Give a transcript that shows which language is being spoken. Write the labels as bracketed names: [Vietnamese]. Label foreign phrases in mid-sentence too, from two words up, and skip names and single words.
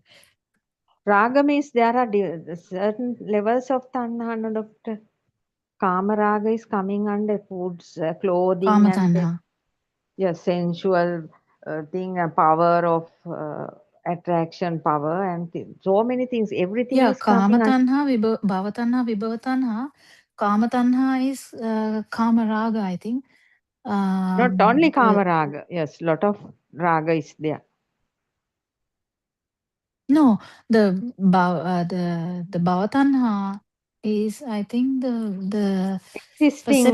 [English] Raga means there are certain levels of tanha, no, doctor. [Pali] Kama raga [English] is coming under foods, clothing, Kama and tanha. yes, sensual thing, power of attraction, power, and so many things. Everything Yeah, is coming kama under. [Pali] tanha, bhava tanha, vibhava tanha. Kama tanha [English] is [Pali] kama raga, [English] I think. Not only The [Pali] kama raga. [English] Yes, lot of raga is there. No, the Bhavatanha is, I think, the Existing,